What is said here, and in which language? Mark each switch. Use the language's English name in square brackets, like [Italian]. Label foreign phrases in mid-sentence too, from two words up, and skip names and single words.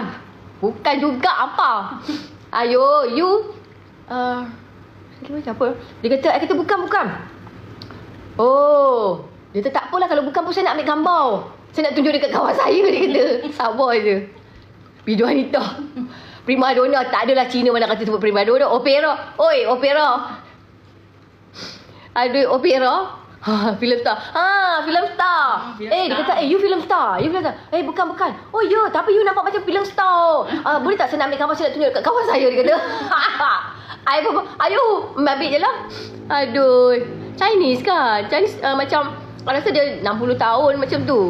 [Malay] Bukan juga apa. Ayo you macam apa? Dia kata, I kata bukan. Dia kata tak apalah kalau bukan pun saya nak ambil gambar. Saya nak tunjuk dekat kawan saya, dia kata. Sabar je. Video Anita. [Italian] Prima donna, [Malay] tak adalah Cina mana kata sebut [Italian] prima donna. [Malay] Opera. Opera. Ada opera. [English] Film star. Film star. [Malay] Dia kata, you [English] film star. [Malay] Bukan. Oh ya, tapi you nampak macam [English] film star. [Malay] Boleh tak saya nak ambil gambar, saya nak tunjuk dekat kawan saya, dia kata. Ayo, ambil je lah. Aduh. Chinese kan? Chinese macam, aku rasa dia 60 tahun macam tu.